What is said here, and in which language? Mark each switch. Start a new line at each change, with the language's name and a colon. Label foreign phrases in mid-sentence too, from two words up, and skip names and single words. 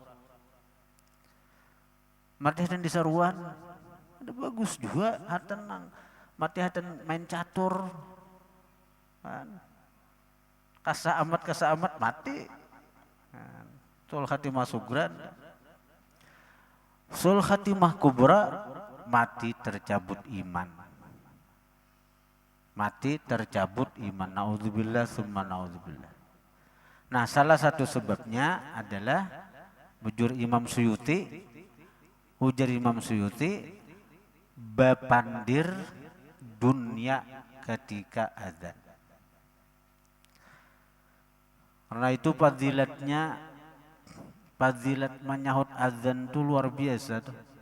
Banjar: Mati hatan disaruan, ada bagus juga hatan nang mati hatan main catur, kan? Kasa amat mati. Nah, soal khatimah sugran. Sul khatimah kubra, mati tercabut iman. Mati tercabut iman.
Arabic: نعوذ بالله ثم نعوذ بالله.
Banjar: Nah salah satu sebabnya adalah bujur Imam Suyuti, ujar Imam Suyuti, bapandir dunia ketika azan. Karena itu fadilat menyahut azan itu luar biasa tuh.